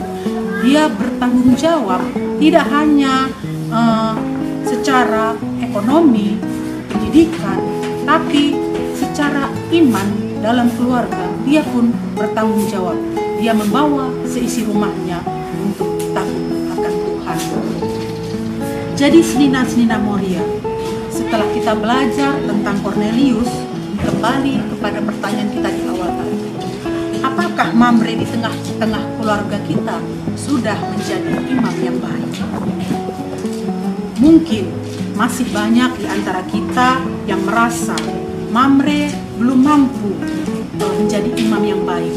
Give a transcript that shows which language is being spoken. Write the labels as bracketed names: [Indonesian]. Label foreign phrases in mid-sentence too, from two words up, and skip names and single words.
[Indonesian] Dia bertanggung jawab tidak hanya secara ekonomi, pendidikan, tapi secara iman dalam keluarga. Dia pun bertanggung jawab. Dia membawa seisi rumahnya untuk takut akan Tuhan. Jadi senina-senina Moria, setelah kita belajar tentang Cornelius, kembali kepada pertanyaan kita di awal tadi. Apakah Mamre di tengah-tengah keluarga kita sudah menjadi imam yang baik? Mungkin masih banyak di antara kita yang merasa Mamre belum mampu menjadi imam yang baik.